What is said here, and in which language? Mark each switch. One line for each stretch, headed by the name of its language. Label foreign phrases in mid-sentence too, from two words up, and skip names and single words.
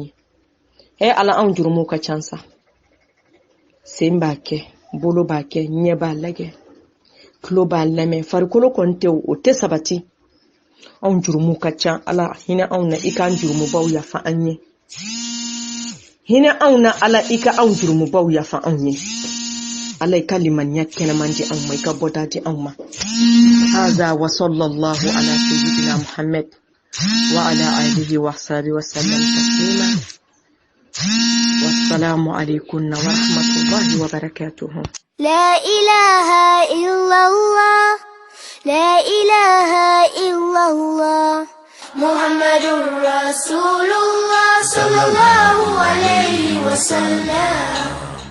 Bambara: ye ala anw jurumuw ka ca sa sen b'a kɛ bolo b'a kɛ ɲɛ b'a lagɛ tulo b'a lamɛn farikolo kɔni tɛ o tɛ sabati anw jurumuw ka ca ala hinɛ anw na i k'an jurumubaw yafa an ye hinɛ anw na ala i ka anw jurumubaw yafa anw ye ala i ka limaniya kɛnɛman di anw ma i ka bɔda di anw ma
Arabic: هذا وصلى الله على سيدنا محمد وعلى آله وصحبه وسلم تسليما والسلام عليكم ورحمة الله وبركاته. لا إله إلا الله لا إله إلا الله محمد رسول الله صلى الله عليه وسلم